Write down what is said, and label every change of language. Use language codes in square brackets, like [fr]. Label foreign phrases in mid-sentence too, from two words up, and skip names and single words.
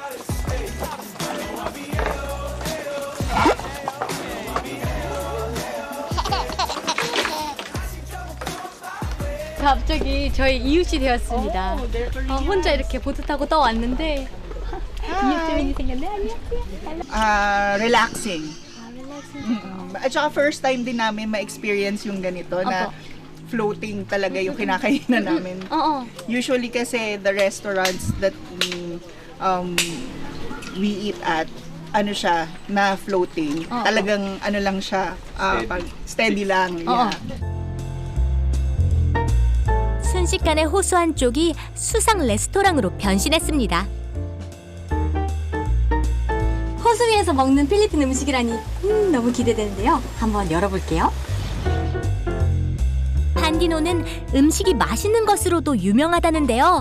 [ko] 갑자기 저희 이웃이 되었습니다. 혼자 이렇게 보트 타고 떠왔는데 이웃 주민이 생겼네. 안녕하세요. [en] Relaxing. [tl] At saka [en] first time [tl] din namin ma-experience yung ganito na floating talaga yung kinakainan namin. Oo. [en] Usually kasi the restaurants that we eat at, [tl] ano siya, na [en] floating. [tl] Talagang ano lang siya, steady lang. [en] Yeah. [ko] 순식간에 호수 한쪽이 수상 레스토랑으로 변신했습니다. 호수 위에서 먹는 필리핀 음식이라니 너무 기대되는데요. 한번 열어볼게요. 판디노는 음식이 맛있는 것으로도 유명하다는데요.